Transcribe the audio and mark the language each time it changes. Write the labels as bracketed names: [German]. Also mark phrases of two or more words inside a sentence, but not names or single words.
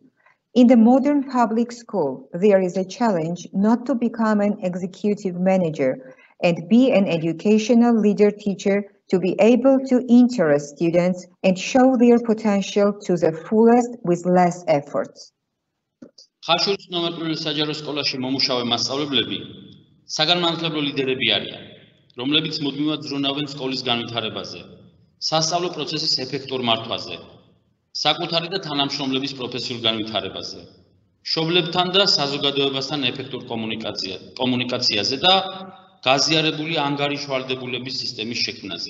[English] In the modern public school, there is a challenge not to become an executive manager and be an educational leader teacher, to be able to interest students and show their potential to the fullest with less efforts. [Georgian] ხაშურის ნომერ პირველ საჯარო სკოლაში მომუშავე მასწავლებლები საგანმანათლებლო ლიდერები არიან, რომლებიც მუდმივად ზრუნავენ სკოლის განვითარებაზე, სასწავლო პროცესის ეფექტურ მართვაზე, საკუთარი და თანამშრომლების პროფესიულ განვითარებაზე, მშობლებთან და საზოგადოებასთან ეფექტურ კომუნიკაციაზე და გაზიარებული ანგარიშვალდებულების სისტემის შექმნაზე.